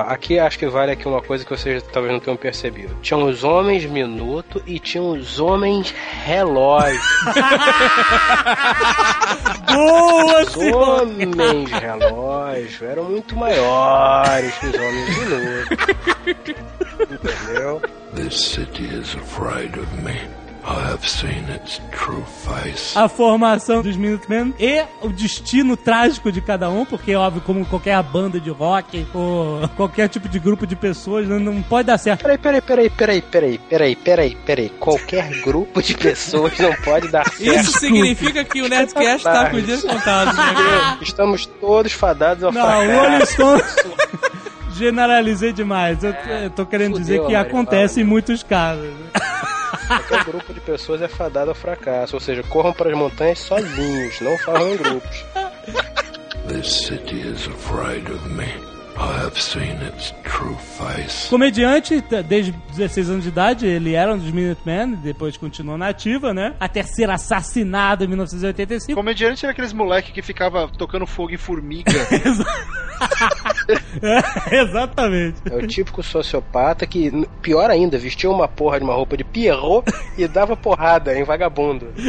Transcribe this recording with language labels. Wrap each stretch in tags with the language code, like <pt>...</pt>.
<pt>Aqui, acho que vale aqui uma coisa que vocês talvez não tenham percebido. Tinha os homens minuto e tinha os homens relógio. Boa, os homens relógio eram muito maiores que os homens minuto. Entendeu?</pt> <en>This city is afraid of me. I have seen its true face.</en> <pt>A formação dos Minutemen e o destino trágico de cada um, porque, óbvio, como qualquer banda de rock ou qualquer tipo de grupo de pessoas, não pode dar certo. Peraí. Qualquer grupo de pessoas não pode dar certo. Isso significa que o Nerdcast tá com os dias contados, né? Estamos todos fadados ao fracasso. Não, o Rolling Stones... Generalizei demais. Eu tô querendo dizer que acontece em muitos casos. Qualquer grupo de pessoas é fadado ao fracasso, ou seja, corram para as montanhas sozinhos, não falam em grupos.</pt> <en>This city is afraid of me. I have seen its true face.</en> <pt>Comediante, desde 16 anos de idade, ele era um dos Minutemen, depois continuou na ativa, né? Até ser assassinado em 1985. Comediante era aqueles moleque que ficava tocando fogo em formiga. Exatamente. É o típico sociopata que, pior ainda, vestia uma porra de uma roupa de Pierrot e dava porrada em vagabundo.</pt>